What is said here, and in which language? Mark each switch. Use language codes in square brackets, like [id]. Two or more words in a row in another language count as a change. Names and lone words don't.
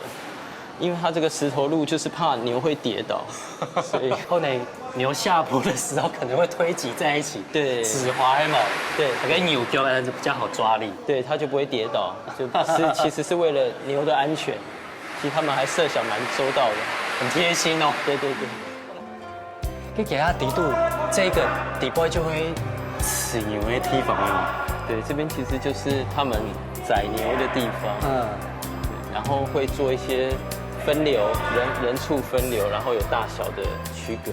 [zh] 因为它这个石头路就是怕牛会跌倒，所以後來牛下坡的時候可能會推擠在一起，对，止滑嘛，对，跟扭腳就比較好抓力，对，它就不会跌倒，其實是為了牛的安全，其實他們還設想蠻周到的，很貼心哦。對對對。你給它底度，這個底部就會飼牛的地方哦。對，這邊其實就是他們宰牛的地方，然後會做一些分流，人畜分流，然後有大小的區隔。